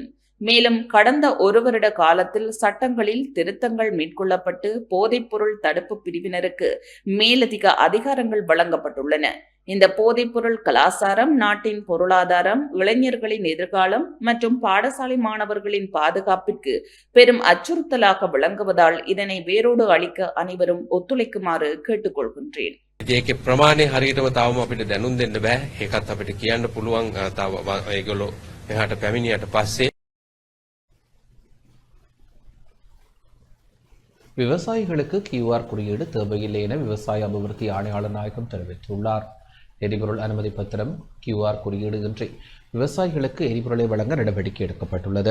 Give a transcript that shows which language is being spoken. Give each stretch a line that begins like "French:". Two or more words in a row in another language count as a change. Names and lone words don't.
Tamil: மேலும் கடந்த 1 வருட காலத்தில் சட்டங்களில் திருத்தங்கள் மேற்கொள்ளப்பட்டு போதைப் பொருள் தடுப்பு பிரிவினருக்கு மேலதிக அதிகாரங்கள் வழங்கப்பட்டுள்ளன. இந்த போதைப் பொருள் கலாச்சாரம் நாட்டின் பொருளாதாரம், இளைஞர்களின் எதிர்காலம் மற்றும் பாடசாலை மாணவர்களின் பாதுகாப்பிற்கு பெரும் அச்சுறுத்தலாக விளங்குவதால் இதனை வேரோடு அழிக்க அனைவரும் ஒத்துழைக்குமாறு கேட்டுக்கொள்கின்றேன்.
Sinhala: ඒකේ ප්‍රමාණය හරියටම තාම අපිට දැනුම් දෙන්න බෑ. ඒකත් අපිට කියන්න පුළුවන් තාම ඒගොල්ලෝ එහාට පැමිණියට පස්සේ.
Tamil: விவசாயிகளுக்கு QR குறியீடு தேவையில்லை என விவசாய அபிவிருத்தி ஆணையாளர் நாயகம் தெரிவித்துள்ளார். எரிபொருள் அனுமதி பத்திரம், QR குறியீடு இன்றி விவசாயிகளுக்கு எரிபொருளை வழங்க நடவடிக்கை எடுக்கப்பட்டுள்ளது.